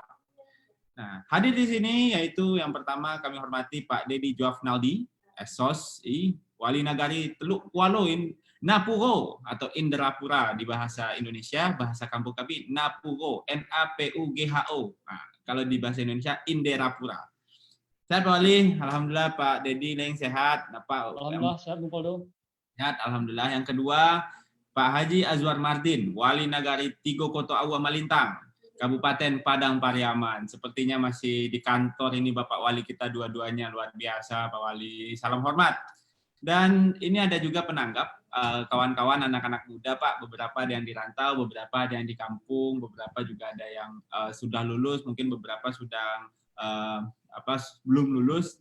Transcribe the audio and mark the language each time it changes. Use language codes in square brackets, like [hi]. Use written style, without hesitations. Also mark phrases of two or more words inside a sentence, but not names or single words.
[id] Nah, hadir di sini yaitu yang pertama kami hormati Pak Dedi Joafnaldi, Esos, Wali Nagari Teluk Kualoin, Napuro atau Indrapura di bahasa Indonesia, bahasa kampung kami Napuro, Napugho. Nah, kalau di bahasa Indonesia Inderapura. Sehat Pak Wali, alhamdulillah Pak Dedi Leng sehat. Pak Alhamdulillah sehat Bu Poldo. Sehat, alhamdulillah. Yang kedua Pak Haji Azwar Mardin, Wali Nagari Tigo Koto Awa Malintang, Kabupaten Padang Pariaman. Sepertinya masih di kantor ini Bapak Wali kita dua-duanya, luar biasa Pak Wali. Salam hormat. Dan ini ada juga penanggap kawan-kawan anak-anak muda Pak, beberapa ada yang di rantau, beberapa ada yang di kampung, beberapa juga ada yang sudah lulus, mungkin beberapa sudah belum lulus.